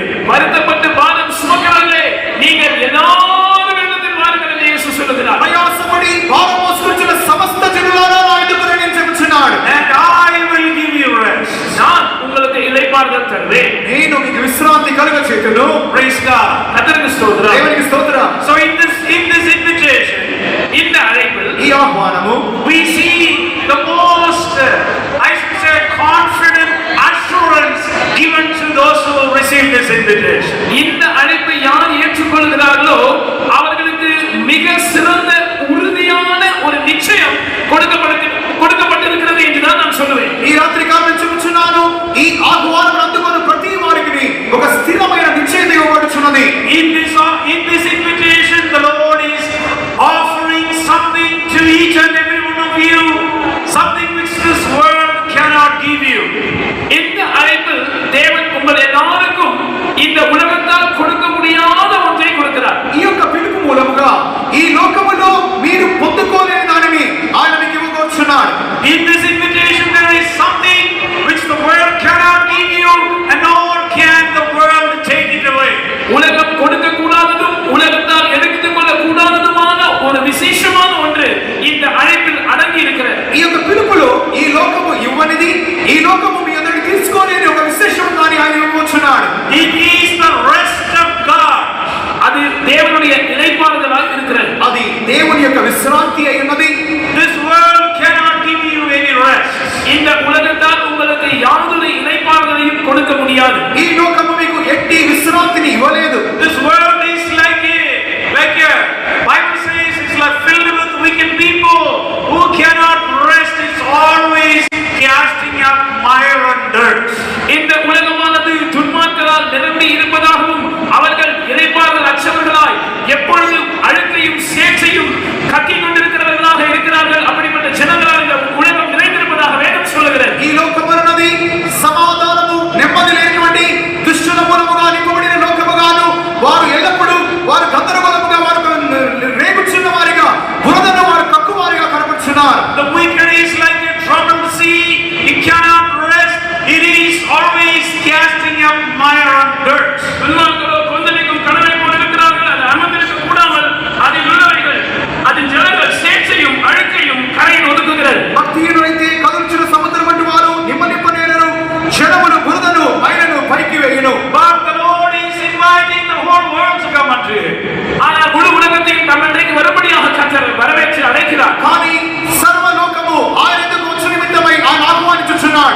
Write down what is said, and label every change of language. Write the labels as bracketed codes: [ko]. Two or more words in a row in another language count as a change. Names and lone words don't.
[ta] வருத்தப்பட்டு பாரம் சுமக்கிறவர்களே, நீங்கள் எல்லாரும் என்னிடத்தில் வாருங்கள் என்று இயேசு சொல்லுகிறார். [te] ప్రయాసపడి భారం మోసుకొచ్చిన సమస్త జనులారా నా ఎదుటకు నేను చెప్పుచున్నాడు. [en] And I will give you rest. [ta] நான் உங்களுக்கு இளைப்பாறுதல் தருவேன். [te] నేను మీకు విశ్రాంతి కలుగచేయుదును. [en] Praise God. [ta] கர்த்தருக்கு ஸ்தோத்திரம். [te] దేవునికి స్తోత్రం. [en] So in this invitation, [ta] இந்த அழைப்பில் [te] ఈ ఆహ్వానము [en] we see the most, I should say, confident assurance given to those who receive this invitation. [ta] இந்த அழைப்பை யார் ஏற்றுக்கொள்கிறார்களோ அவர்களுக்கு மிக சிறந்த உறுதியான ஒரு நிச்சயம் கொடுக்கப்பட்டிருக்கிறது என்றுதான் நான் சொல்லுவேன். [te] ఈ రాత్రి కాలం చెప్పుచున్నాను, ఈ ఆహ్వానం అందుకున్న ప్రతి వారికి ఒక స్థిరమైన నిశ్చయత ఇవ్వబడుచున్నది. [en] In this invitation, the Lord is offering something to each and every one of you, something which this world cannot give you. [ta] இந்த அழைப்பில் தேவன் உங்கள் எல்லாருக்கும் இந்த உலகத்தால் கொடுக்க முடியாத ஒன்றை கொடுக்கிறார். [te] ఈ యొక్క పిలుపు మూలముగా ఈ లోకములో మీరు పొందుకోలేని దానిని ఆయన మీకు ఇవ్వబోచున్నాడు. [en] In this invitation, there is something which the world cannot give you, and nor can the world take it away. [ta] உலகம் கொடுக்க கூடாததும் உலகத்தால் எடுத்துக் கொள்ள கூடாததுமான ஒரு விசேஷமான ஒன்று இந்த அழைப்பில் அடங்கி இருக்கிறது. [te] ఈ యొక్క పిలుపులో ఈ లోకము ఇవ్వనిది, ఈ లోకము మీ అందరికి తీసుకోలేని ఒక విశేషం దాన్ని ఆయన ఇవ్వబోచున్నాడు. [en] It is the rest of God. [ta] அது தேவனுடைய இளைப்பாறுதலாக இருக்கிறது. [te] అది దేవుని యొక్క విశ్రాంతి అయినది. [en] This world cannot give you any rest. [ta] இந்த உலகத்தால் உங்களுக்கு யாதொரு இளைப்பாறுதலையும் கொடுக்க முடியாது. [te] ఈ లోకము మీకు ఎట్టి విశ్రాంతిని ఇవ్వలేదు. [en] This world is like a Bible says it's like filled with wicked people who cannot rest. It's always casting up mire and dirt. [ta] இந்த உலகமானது துன்மார்க்கரால் நிரம்பி இருப்பதாகவும் அவர்கள் இளைப்பாறுதல் அற்றவர்களாய் எப்பொழுதும் அழுக்கையும் சேற்றையும் கக்கிக் கொண்டிருக்கிறவர்களாக இருக்கிறார்கள். அப்படிப்பட்ட ஜனங்களால் இந்த உலகம் நிறைந்திருப்பதாக வேதம் சொல்லுகிறது. [te] ఈ లోకమున్నది సమాధానము నెమ్మది లేనిటువంటి దుష్టుల మూలముగా నింపబడిన లోకముగాను, వారు ఎల్లప్పుడూ వారు గందరగోళముగా వారు రేగుచున్న వారిగా బురదను వారు కక్కువారిగా కనపడుచున్నారు. [en] The wicked is like a troubled sea. It cannot rest. It is always casting up mire and dirt. [ta] துன்மார்க்கரோ கொந்தளிக்கும் கடலை போல் இருக்கிறார்கள். அது அமர்ந்திருக்க கூடாமல் அதில் உள்ளவைகள் அதன் ஜனங்கள் சேற்றையும் அழுக்கையும் கரையில் ஒதுக்குகிறது. [te] భక్తిహీనులైతే కదులుచున్న సముద్రం వంటి వారు నిమ్మనిప్పనేరరు, జనములు బురదను మైలను పైకి వేయును. [en] But the Lord is inviting the whole world to come unto Him. [ta] ஆனால் முழு உலகத்தையும் தன்னிடைக்கு வரும்படியாக கர்த்தர் வரவேற்று அழைக்கிறார். [te] కానీ సర్వలోకము ఆయన ఎదుట వచ్చి నిమిత్తమై ఆయన ఆహ్వానించుచున్నాడు.